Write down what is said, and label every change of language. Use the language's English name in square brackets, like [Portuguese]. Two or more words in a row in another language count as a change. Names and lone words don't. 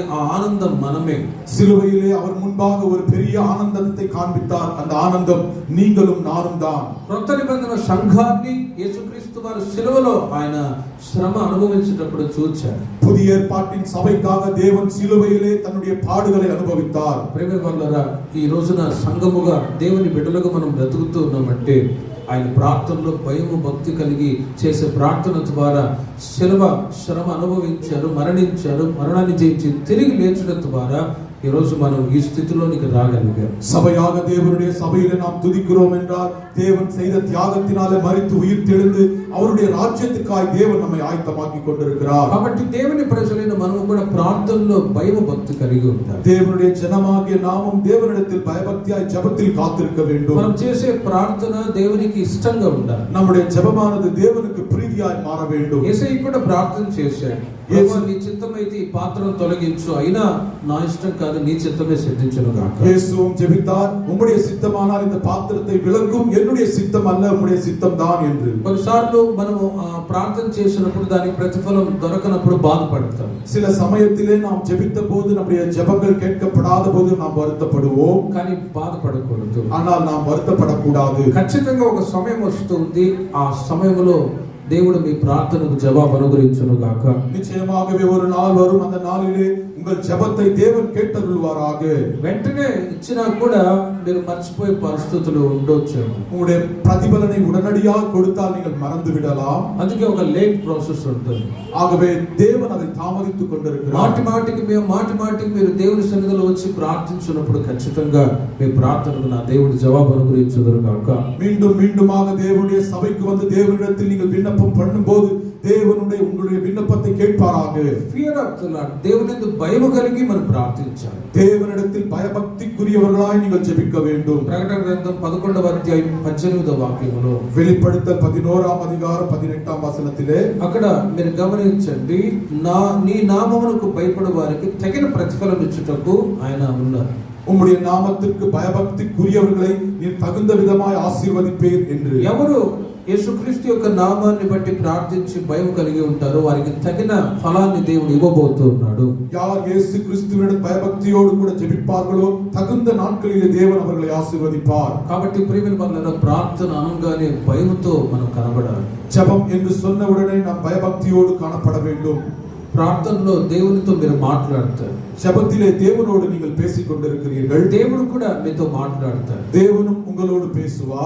[Telugu] ఆ ఆనందం మనమే. [Tamil] சிலுவையிலே அவர் முன்பாக ஒரு பெரிய ஆனந்தத்தை காண்பித்தார். அந்த ஆனந்தம் நீங்களும் நானும் தான். [Telugu] క్రొత్త నిబంధన సంఘాన్ని యేసుక్రీస్తు వారు సిలువలో ఆయన శ్రమ అనుభవించేటప్పుడు చూచారు. [Tamil] புதிய ஏற்பாட்டின் சபைக்காக தேவன் சிலுவையிலே தன்னுடைய பாடுகளை அனுபவித்தார். [Telugu] ప్రేమ వల్లరా ఈ రోజున సంఘముగా దేవుని బిడ్డలుగా మనం బ్రతుకుతూ ఉన్నామంటే ఆయన ప్రార్థనలో భయము భక్తి కలిగి చేసే ప్రార్థన ద్వారా శిలువ శ్రమ అనుభవించారు, మరణించారు, మరణాన్ని జయించి తిరిగి లేచడం ద్వారా ఈ రోజు మనం ఈ స్థితిలోనికి రాగలిగాం. [Tamil] சபையாக தேவனுடைய சபையிலே நாம் துதிக்கிறோம் என்றால், தேவன் செய்த தியாகத்தினாலே மரித்து உயிர் தெழுந்து அவருடைய ராஜ்யத்துக்காய் தேவன் நம்மை ஆயத்தமாக்கி கொண்டிருக்கிறார். [Telugu] కాబట్టి దేవుని ప్రజలైన మనము కూడా ప్రార్థనలో భయము భక్తి కలిగి ఉండాలి. [Tamil] தேவனுடைய ஜனமாகிய நாமும் தேவனிடத்தில் பயபக்தியாய் ஜெபத்தில் காத்திருக்க வேண்டும். [Telugu] మనం చేసే ప్రార్థన దేవునికి ఇష్టంగా ఉండాలి. [Tamil] நம்முடைய ஜெபமானது தேவனுக்கு பிரீதியாய் மாற வேண்டும். [Telugu] యేసయ్య కూడా ప్రార్థన చేశాడు. ప్రభువా, నీ చిత్తమైతే ఈ పాత్రను తొలగించు, అయినా నా ఇష్టం కాదు, నీ చిత్తమే సిద్ధించును గాక. [Tamil] இயேசுவும் ஜெபித்தார், உம்முடைய சித்தமானால் இந்த பாத்திரத்தை விலக்கும், என்னுடைய சித்தம் அல்ல உம்முடைய சித்தம் தான் என்று. [Telugu] కొన్నిసార్లు మనము ప్రార్థన చేసినప్పుడు దానికి ప్రతిఫలం దొరకనప్పుడు బాధపడతాం. [Tamil] சில சமயத்திலே நாம் ஜெபித்த போது நம்முடைய ஜெபங்கள் கேட்கப்படாத போது நாம் வருத்தப்படுவோம். [Telugu] కానీ బాధపడకూడదు. [Tamil] ஆனால் நாம் வருத்தப்படக்கூடாது. [Telugu] ఖచ్చితంగా ఒక సమయం వస్తుంది, ఆ సమయంలో దేవుడు మీ ప్రార్థనకు జవాబు అనుగ్రహించును గాక. [Tamil] நிச்சயமாகவே ஒரு நாள் வரும், அந்த நாளிலே உங்கள் ஜெபத்தை தேவன் கேட்டருள்வாராக. [Telugu] వెంటనే ఇచ్చినా కూడా మీరు మర్చిపోయే పరిస్థితులు ఉండొచ్చు. [Tamil] உங்களுடைய பிரதிபலனை உடனடியாக கொடுத்தால் நீங்கள் மறந்து விடலாம். [Telugu] అందుకే ఒక లేట్ ప్రాసెస్ ఉంటుంది. [Tamil] ஆகவே தேவன் அதை தாமதித்துக் கொண்டிருக்கிறார். [Telugu] మాటి మాటికి మీరు దేవుని సన్నిధిలో వచ్చి ప్రార్థించినప్పుడు ఖచ్చితంగా మీ ప్రార్థనకు నా దేవుడి జవాబు అనుగ్రహించుదురు గాక. [Tamil] மீண்டும் மீண்டுமாக தேவனுடைய சபைக்கு வந்து தேவனிடத்தில் நீங்கள் விண்ணப்பம் பண்ணும்போது தேவனுடைய உங்களுடைய விண்ணப்பத்தை கேட்பாராக. [English] fear of the Lord, [Telugu] దేవునియందు భయము కలిగి మనం ప్రార్థించాలి. [Tamil] தேவனிடத்தில் பயபக்திக்குரியவர்களாய் நீங்கள் ஜெபிக்க வேண்டும். [Telugu] ప్రకటన గ్రంథం 11వ అధ్యాయం 18వ వాక్యములో, [Tamil] வெளிப்படுத்தல் 11ஆம் அதிகாரம் 18ஆம் வசனத்திலே, [Telugu] అక్కడ మీరు గమనించండి, నీ నామమునకు భయపడు వారికి తగిన ప్రతిఫలం ఇచ్చుటకు ఆయన ఉన్నారు. [Tamil] உம்முடைய நாமத்திற்கு பயபக்திக்குரியவர்களை நீர் தகுந்த விதமாய் ஆசீர்வதிப்பீர் என்று. [Telugu] ఎవరు యేసుక్రీస్తు యొక్క నామాన్ని బట్టి ప్రార్థించి భయం కలిగి ఉంటారో వారికి తగిన ఫలాన్ని దేవుడు ఇవ్వబోతున్నాడు. [Tamil] யார் இயேசு கிறிஸ்துவிடம் பயபக்தியோடு கூட ஜெபிப்பார்களோ தகுந்த நாட்களிலே தேவன் அவர்களை ஆசீர்வதிப்பார். [Telugu] కాబట్టి ప్రియమైన వారలారా, ప్రార్థన అనగానే భయంతో మనం కనబడాలి. [Tamil] ஜெபம் என்று சொன்ன உடனே நாம் பயபக்தியோடு காணப்பட வேண்டும். [Telugu] ప్రార్థనలో దేవునితో మీరు మాట్లాడతారు. [Tamil] ஜெபத்திலே தேவனோடு நீங்கள் பேசிக் கொண்டிருக்கிறீர்கள். [Telugu] దేవుడు కూడా మీతో మాట్లాడతారు. [Tamil] தேவனும் உங்களோடு பேசுவார்.